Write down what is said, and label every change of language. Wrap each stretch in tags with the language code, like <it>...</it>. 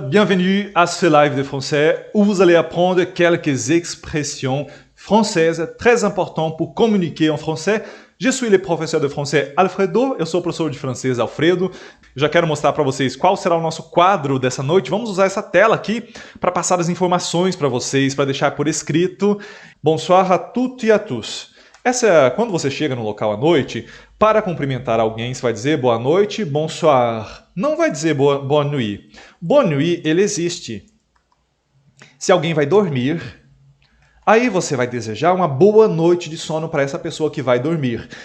<fr>Bienvenue à ce live de français où vous allez apprendre quelques expressions françaises très importantes pour communiquer en français. Je suis le professeur de français Alfredo,</fr> <pt>eu sou o professor de francês Alfredo. Já quero mostrar para vocês qual será o nosso quadro dessa noite. Vamos usar essa tela aqui para passar as informações para vocês, para deixar por escrito.</pt> <fr>Bonsoir à toutes et à tous.</fr> <pt>Quando você chega no local à noite, para cumprimentar alguém, você vai dizer boa noite, bonsoir. Não vai dizer boa nuit. Boa nuit, ele existe. Se alguém vai dormir, aí você vai desejar uma boa noite de sono para essa pessoa que vai dormir.</pt>